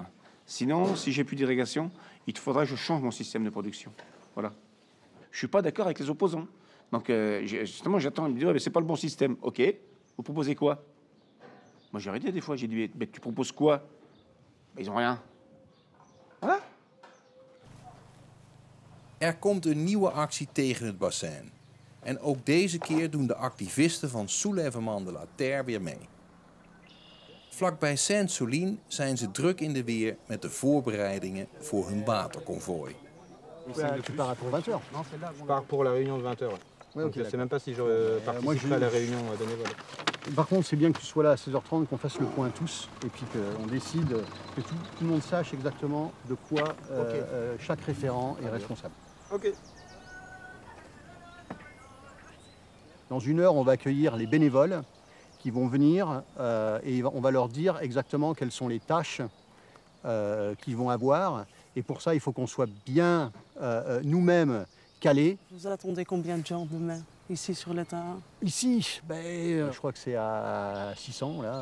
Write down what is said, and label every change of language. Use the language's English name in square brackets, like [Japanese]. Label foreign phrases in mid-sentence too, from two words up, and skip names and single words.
[French] Sinon, si j'ai plus d'irrigation, il faudra que je change mon système de production. Voilà. Je suis pas d'accord avec les opposants. Donc, justement, j'attends. Ils me disent, ouais, mais c'est pas le bon système. OK. Vous proposez quoi? Moi, j'ai arrêté des fois. J'ai dit, mais tu proposes quoi? Ben, ils ont rien. Voilà. [Dutch] komt een nieuwe actie tegen het bassin. En ook deze keer doen de activisten van Soulèvement de la Terre weer mee. Vlakbij Sainte-Soline zijn ze druk in de weer met de voorbereidingen voor hun waterconvooi. [French] Tu pars pour 20 heures? Non, c'est là. Je pars pour la réunion de 20 heures. Ouais, okay, je ne sais même pas si je participe à la réunion bénévole. Par contre, c'est bien que tu sois là à 16h30, qu'on fasse le point tous, et puis qu'on décide, que tout le monde sache exactement de quoi chaque référent est responsable. Ok. Dans 1 heure, on va accueillir les bénévoles qui vont venir et on va leur dire exactement quelles sont les tâches qu'ils vont avoir. Et pour ça, il faut qu'on soit bien nous-mêmes calés. Vous attendez combien de gens demain, ici sur le terrain? Ici, je crois que c'est à 600, là.